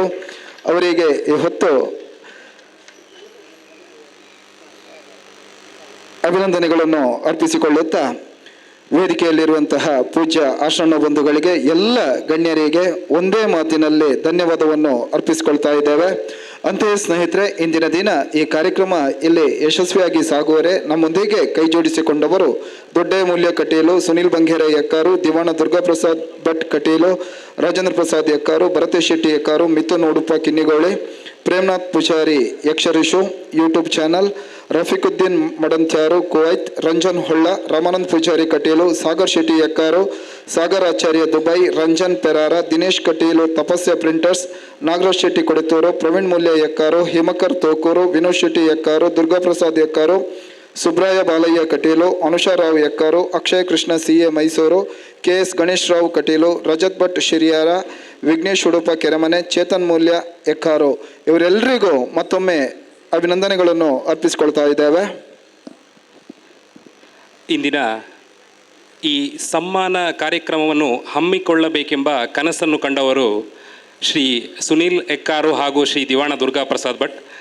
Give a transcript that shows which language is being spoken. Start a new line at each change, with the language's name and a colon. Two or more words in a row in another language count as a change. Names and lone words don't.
Kannada: ಅವರಿಗೆ ಈ ಹೊತ್ತು ಅಭಿನಂದನೆಗಳನ್ನು ಅರ್ಪಿಸಿಕೊಳ್ಳುತ್ತಾ ವೇದಿಕೆಯಲ್ಲಿರುವಂತಹ ಪೂಜ್ಯ ಆಶ್ರಮ ಬಂಧುಗಳಿಗೆ, ಎಲ್ಲ ಗಣ್ಯರಿಗೆ ಒಂದೇ ಮಾತಿನಲ್ಲಿ ಧನ್ಯವಾದವನ್ನು ಅರ್ಪಿಸಿಕೊಳ್ತಾ ಇದ್ದೇವೆ. ಅಂತೆಯೇ ಸ್ನೇಹಿತರೆ, ಇಂದಿನ ದಿನ ಈ ಕಾರ್ಯಕ್ರಮ ಇಲ್ಲಿ ಯಶಸ್ವಿಯಾಗಿ ಸಾಗುವರೆ ನಮ್ಮೊಂದಿಗೆ ಕೈ ಜೋಡಿಸಿಕೊಂಡವರು ದೊಡ್ಡಮೂಲ್ಯ ಕಟೀಲು, ಸುನಿಲ್ ಬಂಗೇರ ಯಕ್ಕಾರು, ದಿವಾಣ ದುರ್ಗಾಪ್ರಸಾದ್ ಭಟ್ ಕಟೀಲು, ರಾಜೇಂದ್ರ ಪ್ರಸಾದ್ ಯಕ್ಕಾರು, ಭರತೇಶ್ ಶೆಟ್ಟಿ ಯಕ್ಕಾರು, ಮಿಥುನ್ ಉಡುಪ ಕಿನ್ನಿಗೋಳಿ, ಪ್ರೇಮ್ನಾಥ್ ಪೂಜಾರಿ ಯಕ್ಷರಿಷು ಯೂಟ್ಯೂಬ್ ಚಾನಲ್, ರಫೀಕುದ್ದೀನ್ ಮಡಂತ್ಯಾರು ಕುವೈತ್, ರಂಜನ್ ಹೊಳ್ಳ, ರಾಮಾನಂದ್ ಪೂಜಾರಿ ಕಟೀಲು, ಸಾಗರ್ ಶೆಟ್ಟಿ ಯಕ್ಕಾರು, ಸಾಗರ್ ಆಚಾರ್ಯ ದುಬೈ, ರಂಜನ್ ಪೆರಾರ, ದಿನೇಶ್ ಕಟೀಲು ತಪಸ್ಯ ಪ್ರಿಂಟರ್ಸ್, ನಾಗರಾಜ್ ಶೆಟ್ಟಿ ಕೊಡತೂರು, ಪ್ರವೀಣ್ ಮೂಲ್ಯ ಯಕ್ಕಾರು, ಹಿಮಕರ್ ತೋಕೂರು, ವಿನೋದ್ ಶೆಟ್ಟಿ ಯಕ್ಕಾರು, ದುರ್ಗಾಪ್ರಸಾದ್ ಯಕ್ಕಾರು, ಸುಬ್ರಾಯ ಬಾಲಯ್ಯ ಕಟೀಲು, ಅನುಷಾರಾವ್ ಯಕ್ಕಾರು, ಅಕ್ಷಯ್ ಕೃಷ್ಣ CA ಮೈಸೂರು, KS ಗಣೇಶ್ ರಾವ್ ಕಟೀಲು, ರಜತ್ ಭಟ್ ಶಿರಿಯಾರ, ವಿಘ್ನೇಶ್ ಉಡುಪ ಕೆರೆಮನೆ, ಚೇತನ್ ಮೂಲ್ಯ ಯಕ್ಕಾರು, ಇವರೆಲ್ಲರಿಗೂ ಮತ್ತೊಮ್ಮೆ ಅಭಿನಂದನೆಗಳನ್ನು ಅರ್ಪಿಸಿಕೊಳ್ತಾ ಇದ್ದೇವೆ. ಇಂದಿನ ಈ ಸಮ್ಮಾನ ಕಾರ್ಯಕ್ರಮವನ್ನು ಹಮ್ಮಿಕೊಳ್ಳಬೇಕೆಂಬ ಕನಸನ್ನು ಕಂಡವರು ಶ್ರೀ ಸುನೀಲ್ ಎಕ್ಕಾರು ಹಾಗೂ ಶ್ರೀ ದಿವಾಣ ದುರ್ಗಾಪ್ರಸಾದ್ ಭಟ್.